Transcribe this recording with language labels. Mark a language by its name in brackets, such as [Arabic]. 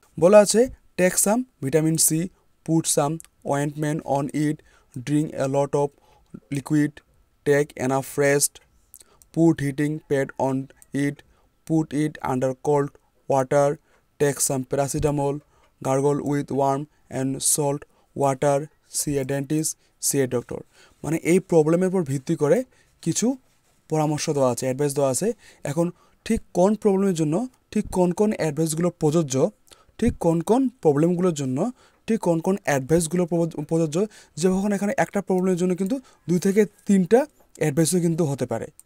[Bangla] বলা আছে [English] Take some vitamin C, put some ointment on it, drink a lot of liquid, take enough rest, put heating pad on it, put it under cold water, take some paracetamol, gargle with warm and salt water, see a dentist, see a doctor। [Bangla] মানে এই প্রবলেমের উপর ভিত্তি করে কিছু পরামর্শ দেওয়া আছে, অ্যাডভাইস দেওয়া আছে। এখন ঠিক কোন প্রবলেমের জন্য ঠিক কোন কোন অ্যাডভাইসগুলো প্রযোজ্য, ঠিক কোন কোন প্রবলেমগুলোর জন্য ঠিক কোন কোন অ্যাডভাইসগুলো প্রযোজ্য, যখন এখানে একটা প্রবলেমের জন্য কিন্তু 2 থেকে 3টা অ্যাডভাইসও কিন্তু হতে পারে।